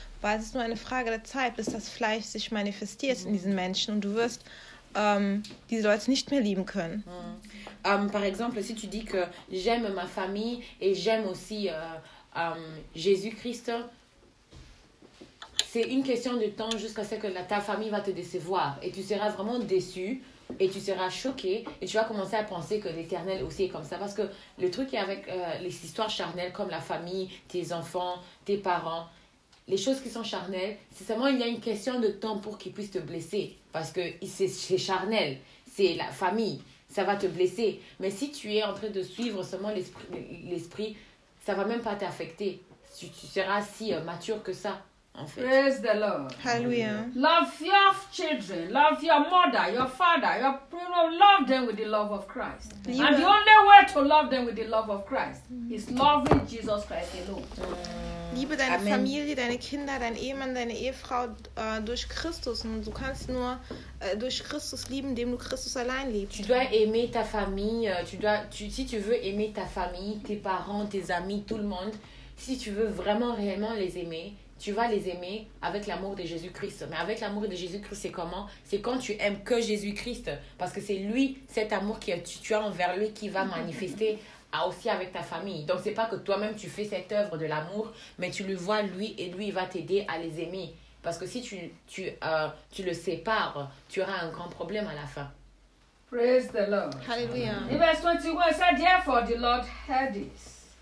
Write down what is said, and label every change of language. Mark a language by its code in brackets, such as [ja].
[de] Weil es ist nur eine Frage der Zeit, bis das Fleisch sich manifestiert in diesen Menschen und du wirst diese Leute nicht mehr lieben können. Mm. [fr] Par exemple, si tu dis que j'aime ma famille et j'aime aussi Jésus-Christ, c'est une question de temps jusqu'à ce que ta famille va te décevoir et tu seras vraiment déçu et tu seras choqué et tu vas commencer à penser que l'Éternel aussi est comme ça. Parce que le truc est avec les histoires charnelles comme la famille, tes enfants, tes parents, les choses qui sont charnelles, c'est seulement il y a une question de temps pour qu'ils puissent te blesser parce que c'est charnel, c'est la famille, ça va te blesser. Mais si tu es en train de suivre seulement l'esprit, ça ne va même pas t'affecter, tu seras si mature que ça. en fait. [en] Praise the Lord. Hallelujah. Love your children. Love your mother, your father. Love them with the love of Christ. Mm-hmm. And the only way to love them with the love of Christ is loving Jesus Christ alone. [de] Liebe deine Amen. Familie, deine Kinder, deinen Ehemann, deine Ehefrau durch Christus. Und du kannst nur durch Christus lieben, indem du Christus allein liebst. [fr] Tu dois aimer ta famille. Si tu veux aimer ta famille, tes parents, tes amis, tout le monde. Si tu veux vraiment, réellement les aimer, tu vas les aimer avec l'amour de Jésus-Christ. Mais avec l'amour de Jésus-Christ, c'est comment? C'est quand tu aimes que Jésus-Christ. Parce que c'est lui, cet amour que tu as envers lui, qui va manifester aussi avec ta famille. Donc, c'est pas que toi-même, tu fais cette œuvre de l'amour, mais tu le vois, lui, et lui, il va t'aider à les aimer. Parce que si tu le sépares, tu auras un grand problème à la fin. [en] Praise the Lord. Hallelujah. In verse 21, it said, therefore, the Lord heard this.